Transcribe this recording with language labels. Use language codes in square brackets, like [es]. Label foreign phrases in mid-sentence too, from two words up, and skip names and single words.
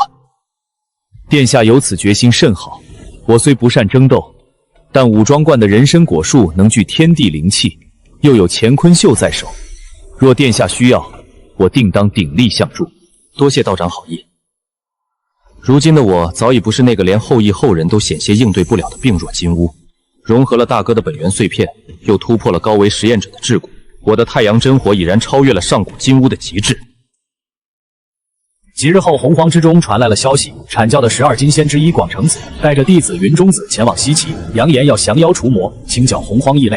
[zh] 殿下有此決心甚好，我雖不善爭鬥，但武裝觀的人參果樹能聚天地靈氣，又有乾坤秀在手，若殿下需要，我定當鼎力相助。多謝道長好意。如今的我早已不是那個連後裔後人都險些應對不了的病弱金烏，融合了大哥的本源碎片，又突破了高維實驗者的桎梏，我的太陽真火已然超越了上古金烏的極致。幾日後，洪荒之中傳來了消息，闡教的12金仙之一廣成子帶着弟子雲中子前往西岐，揚言要降妖除魔，清剿洪荒異類。